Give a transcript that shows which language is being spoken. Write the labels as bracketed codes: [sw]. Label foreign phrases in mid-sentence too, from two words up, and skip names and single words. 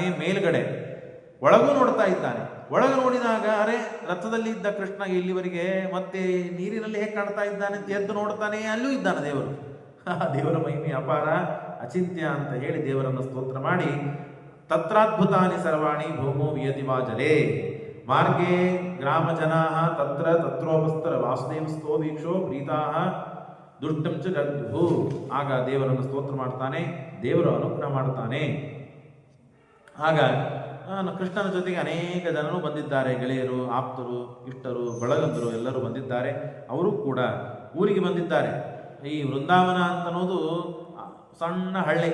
[kn] ಮೇಲ್ಗಡೆ ಒಳಗೂ ನೋಡ್ತಾ ಇದ್ದಾನೆ. ಒಳಗೆ ನೋಡಿದಾಗ ಅರೆ, ರಥದಲ್ಲಿ ಇದ್ದ ಕೃಷ್ಣ ಇಲ್ಲಿವರೆಗೆ ಮತ್ತೆ ನೀರಿನಲ್ಲಿ ಹೇಗೆ ಕಾಣ್ತಾ ಇದ್ದಾನೆ ಅಂತ ಎದ್ದು ನೋಡ್ತಾನೆ, ಅಲ್ಲೂ ಇದ್ದಾನೆ ದೇವರು. ದೇವರ ಮಹಿಮೆ ಅಪಾರ, ಅಚಿಂತ್ಯ ಅಂತ ಹೇಳಿ ದೇವರನ್ನು ಸ್ತೋತ್ರ ಮಾಡಿ, [sa] ತತ್ರಾದ್ಭುತಾನಿ ಸರ್ವಾಣಿ ಭೂಮೋ ವಿಯತಿ ವಾ ಜಲೇ ಮಾರ್ಗೇ ಗ್ರಾಮ ಜನಾ ತತ್ರೋಪಸ್ತರ ವಾಸುದೇವಸ್ಥೋ ವೀಕ್ಷೋ ಪ್ರೀತಾ ದುಷ್ಟಂ ಚ ಗರ್ಭು. [kn] ಆಗ ದೇವರನ್ನು ಸ್ತೋತ್ರ ಮಾಡ್ತಾನೆ, ದೇವರು ಅನುಗ್ರಹ ಮಾಡ್ತಾನೆ. ಆಗ ಕೃಷ್ಣನ ಜೊತೆಗೆ ಅನೇಕ ಜನರು ಬಂದಿದ್ದಾರೆ, ಗೆಳೆಯರು, ಆಪ್ತರು, ಇಷ್ಟರು, ಬಳಗಂದರು ಎಲ್ಲರೂ ಬಂದಿದ್ದಾರೆ. ಅವರು ಕೂಡ ಊರಿಗೆ ಬಂದಿದ್ದಾರೆ. ಈ ವೃಂದಾವನ ಅಂತನ್ನೋದು ಸಣ್ಣ ಹಳ್ಳಿ.